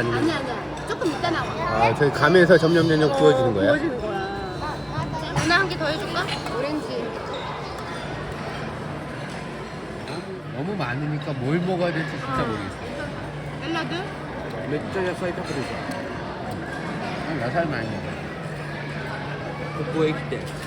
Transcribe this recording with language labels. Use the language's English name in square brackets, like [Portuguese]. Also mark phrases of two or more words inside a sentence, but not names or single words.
[Korean] 아니면? 아니야. 조금 이따 나와. 아, 저희 가면서 점점 구워지는 거야? 구워지는 거야. 누나 한 개 더 해줄까? 오렌지. 너무 많으니까 뭘 먹어야 될지 진짜 모르겠어. 샐러드? [Japanese] めっちゃ野菜食べるじゃん。 [Korean] 野菜 많이 먹어. [Japanese] ここへ来て